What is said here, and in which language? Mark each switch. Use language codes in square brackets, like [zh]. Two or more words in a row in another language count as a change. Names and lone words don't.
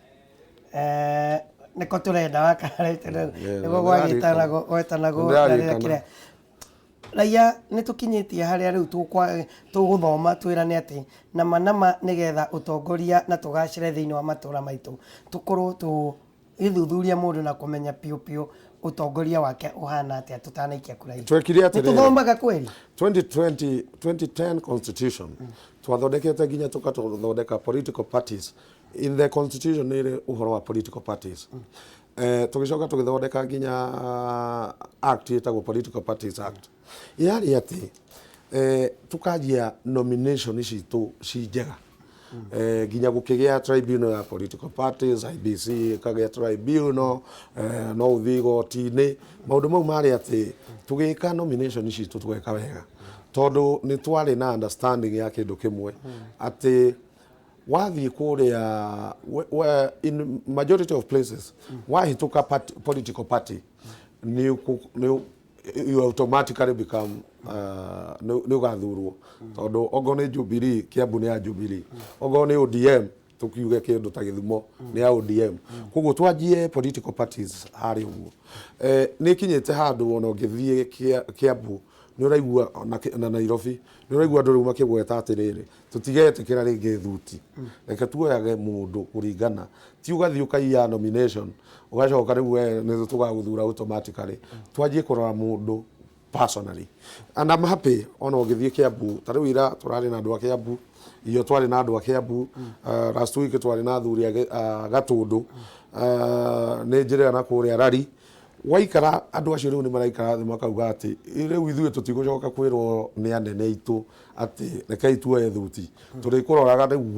[ki] nĩko tũrenda wakarete nĩguo gwetanagwo kĩrĩa raia nĩ tũkinyĩtie harĩa rĩu tũgũthoma twĩrane atĩ nama nĩgetha ũtongoria na tũgacĩre thĩinĩ wa matũra maitũ tũkorwo tũgĩthuthuria mũndũ na kũmenya piũ utongoria wake uhana atia tutanaikia [sw] kura hiyo [ki] twekire atĩ tuthomaga kweli 2010 constitution twathondekete nginya tukathondeka [en] political parties in the constitution [ki] ile uhoro wa [en] political parties [ki] tugicoka tugithondeka nginya act etagwo Political Parties Act yari ati tukanjia nomination citu ci njega nginya gukigia tribunal ya [en] political parties [ki] IBC ikagia tribunal no uthi goti-ini maundu mau mari ati tugika nomination citu tweka wega tondu ni twari na understanding ya kindu kimwe ati wathi kuria [en] in majority of places [ki] wahituka [en] political party you automatically become [ki] ni ugathurwo tondu ogo ni Jubilee Kiambu ni ya Jubilee ogo ni ODM tukiuge kindu ta Githumo ni ya ODM koguo twanjie political parties hari uguo ni kinyite handu ona ngithie Kiambu ni uraigua na Nairobi ni uraigua andu riu makigweta atiriri tutigetikira ringi thuti reke tuoyage mundu kuringana ti ugathi ukaiya nomination ugacoka riu ni tugaguthura automatically twanjie kurora mundu personally [en] and I'm happy [ki] ona ngithie Kiambu tariu ira turari na andu a Kiambu iyo twari na andu a Kiambu [en] last week [ki] twari na athuri Gatundu ni njira na kuria rari waikara andu acio riu ni maraikara thi makauga ati riu ithuĩ tutigucoka kwirwo ni anene itu ati rekei tuoye thuti turikuroraga riu